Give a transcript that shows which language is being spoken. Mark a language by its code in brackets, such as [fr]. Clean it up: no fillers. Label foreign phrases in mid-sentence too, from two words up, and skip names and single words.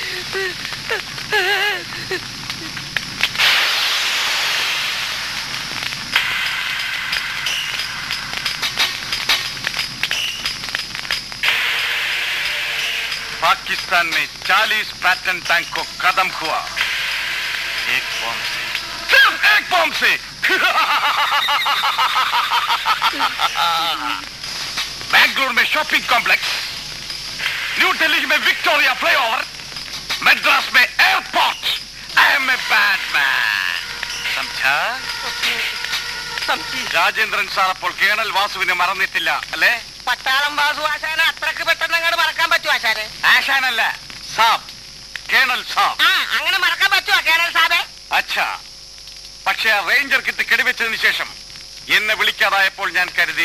[hi] पाकिस्तान में 40 पैटर्न टैंक को खत्म हुआ एक बॉम्ब से, सिर्फ एक बॉम्ब से। बेंगलुरु में [en] shopping complex, [hi] न्यू दिल्ली में विक्टोरिया फ्लाईओवर, मद्रास में एयरपोर्ट। [en] I am a Batman, समझा? [ml] രാജേന്ദ്രൻ സാർ അപ്പോൾ കേണൽ വാസുവിനെ മറന്നിട്ടില്ല അല്ലേ? പട്ടാളം വാസു ആശാനെ അത്രക്ക് പെട്ടെന്ന് അങ്ങോട്ട് മറക്കാൻ പറ്റുമോ ആശാനെ? ആശാനല്ല, സാബ്, കേണൽ സാബ്. അങ്ങനെ മറക്കാൻ പറ്റുമോ കേണൽ സാബേ? അച്ഛാ, പക്ഷേ ആ [en] ranger kit [ml] കെടിവെച്ചതിന് ശേഷം എന്നെ വിളിക്കാതായപ്പോൾ ഞാൻ കരുതി